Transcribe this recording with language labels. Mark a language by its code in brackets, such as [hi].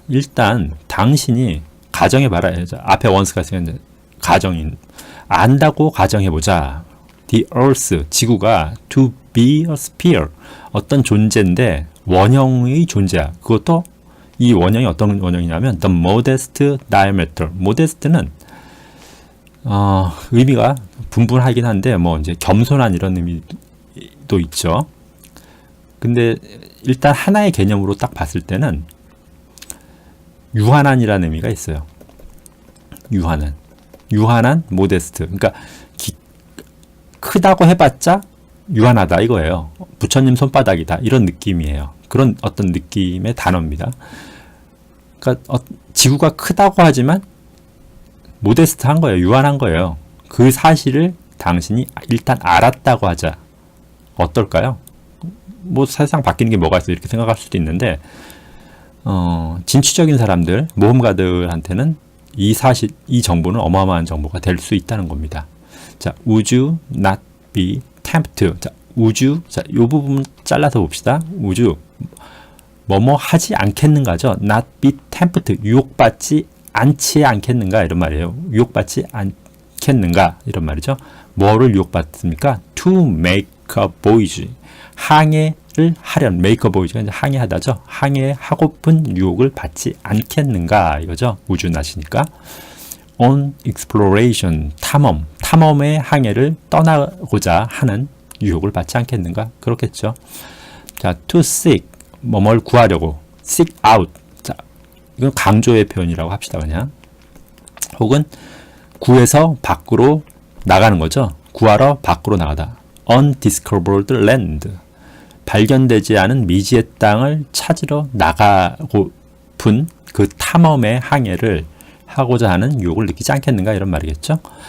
[ko] 일단 당신이 가정해봐라. 앞에 once가 있으면 가정인. 안다고 가정해보자. [en] The earth, [ko] 지구가 [en] to be a sphere, [ko] 어떤 존재인데 원형의 존재야. 그것도 이 원형이 어떤 원형이냐면 [en] the modest diameter. [ko] modest는 의미가 분분하긴 한데 뭐 이제 겸손한 이런 의미도 있죠. 근데 일단 하나의 개념으로 딱 봤을 때는 유한한이라는 의미가 있어요. 유한한 모데스트. 그러니까 크다고 해봤자 유한하다 이거예요. 부처님 손바닥이다 이런 느낌이에요. 그런 어떤 느낌의 단어입니다. 그러니까 지구가 크다고 하지만 모데스트한 거예요. 유한한 거예요. 그 사실을 당신이 일단 알았다고 하자. 어떨까요? 뭐 세상 바뀌는 게 뭐가 있어 이렇게 생각할 수도 있는데 진취적인 사람들, 모험가들한테는 이 정보는 어마어마한 정보가 될 수 있다는 겁니다. [en] 자, would you not be tempted? [ko] 자, 이 부분 잘라서 봅시다. [en] would you [ko] 뭐뭐 하지 않겠는가죠? [en] not be tempted, [ko] 유혹받지 않지 않겠는가 이런 말이에요. 유혹받지 않겠는가 이런 말이죠. 뭐를 유혹받습니까? [en] to make a voyage, [ko] 항해를 하려는, [en] make a voyage가 [ko] 이제 항해하다죠. 항해하고픈 유혹을 받지 않겠는가 이거죠. 우주나시니까. [en] on exploration, [ko] 탐험의 항해를 떠나고자 하는 유혹을 받지 않겠는가 그렇겠죠. [en] 자, to seek, [ko] 뭘 구하려고, [en] seek out. [ko] 자, 이건 강조의 표현이라고 합시다 그냥. 혹은 구해서 밖으로 나가는 거죠. 구하러 밖으로 나가다. [en] undiscovered land, [ko] 발견되지 않은 미지의 땅을 찾으러 나가고픈 그 탐험의 항해를 하고자 하는 유혹을 느끼지 않겠는가 이런 말이겠죠.